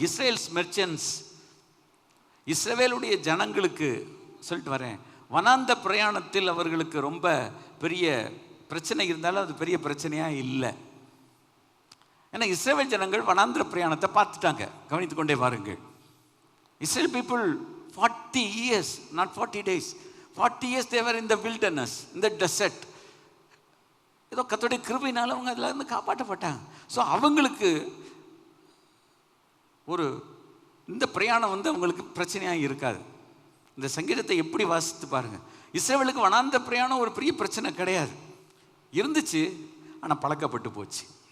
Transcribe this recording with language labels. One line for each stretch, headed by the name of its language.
Tamil: Israel's merchants, இஸ்ரவேலுடைய ஜனங்களுக்கு சொல்லிட்டு வரேன், வனாந்த பிரயாணத்தில் அவர்களுக்கு ரொம்ப பெரிய பிரச்சனை இருந்தாலும் அது பெரிய பிரச்சனையாக இல்லை. ஏன்னா இஸ்ரவேல் ஜனங்கள் வனாந்திர பிரயாணத்தை பார்த்துட்டாங்க. கவனித்து கொண்டே பாருங்கள்.
English: Israel people 40 years, not 40 days, 40 years they were in the wilderness, in the desert.
Tamil: ஏதோ கர்த்தருடைய கிருபையினால அவங்க அதில் இருந்து காப்பாற்றப்பட்டாங்க. ஸோ அவங்களுக்கு ஒரு இந்த பிரயாணம் அவங்களுக்கு பிரச்சனையாக இருக்காது. இந்த சங்கீதத்தை எப்படி வாசித்து பாருங்கள். இஸ்ரவேலுக்கு வனாந்த பிரயாணம் ஒரு பெரிய பிரச்சனை கிடையாது, இருந்துச்சு, ஆனால் பழக்கப்பட்டு போச்சு.